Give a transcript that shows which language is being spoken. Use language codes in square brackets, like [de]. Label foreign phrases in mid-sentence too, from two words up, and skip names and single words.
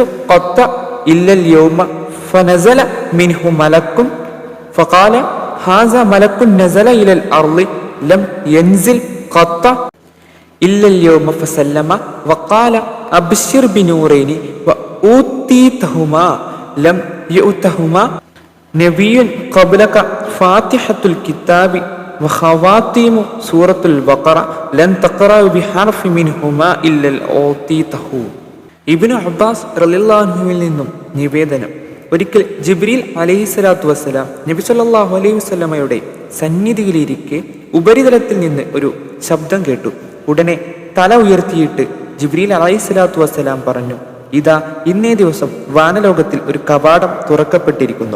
[ar] قط إلا اليوم فنزل منه ملك فقال هذا ملك نزل إلى الأرض لم ينزل قط إلا اليوم فسلم وقال أبشر بنورين وأوتيتهما لم يؤتهما نبي قبلك فاتحة الكتاب وخواتيم سورة البقرة لن تقرأ بحرف منهما إلا أوتيته. [ml] ഇബ്നു അബ്ബാസ് [ar] رضي الله عنه [ml] നിന്നും നിവേദനം, ഒരിക്കൽ ജിബ്രീൽ [ar] عليه الصلاة والسلام [ml] നബി [ar] صلى الله عليه وسلم [ml] സന്നിധിയിലിരിക്കെ ഉപരിതലത്തിൽ നിന്ന് ഒരു ശബ്ദം കേട്ടു. ഉടനെ തല ഉയർത്തിയിട്ട് ജിബ്രീൽ [ar] عليه الصلاة والسلام [ml] പറഞ്ഞു, ഇതാ ഇന്നേ ദിവസം വാനലോകത്തിൽ ഒരു കവാടം തുറക്കപ്പെട്ടിരിക്കുന്നു.